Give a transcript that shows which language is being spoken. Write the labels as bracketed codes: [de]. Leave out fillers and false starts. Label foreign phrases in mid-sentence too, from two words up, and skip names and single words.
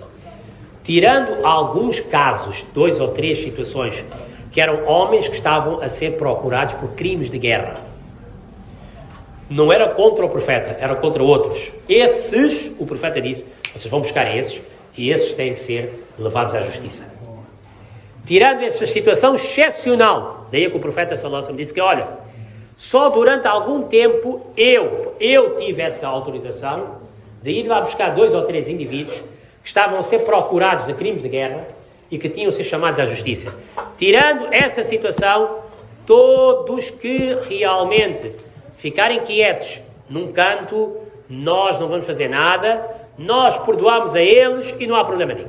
[pt] Tirando alguns casos, 2 ou 3 situações, que eram homens que estavam a ser procurados por crimes de guerra. Não era contra o profeta, era contra outros. Esses, o profeta disse: vocês vão buscar esses, e esses têm que ser levados à justiça. Tirando essa situação excepcional, daí que o profeta [ar] صلى الله عليه وسلم [pt] disse que, olha, só durante algum tempo eu tive essa autorização de ir lá buscar 2 ou 3 indivíduos que estavam a ser procurados de crimes de guerra e que tinham de ser chamados à justiça. Tirando essa situação, todos que realmente ficarem quietos num canto, nós não vamos fazer nada, nós perdoamos a eles e não há problema nenhum.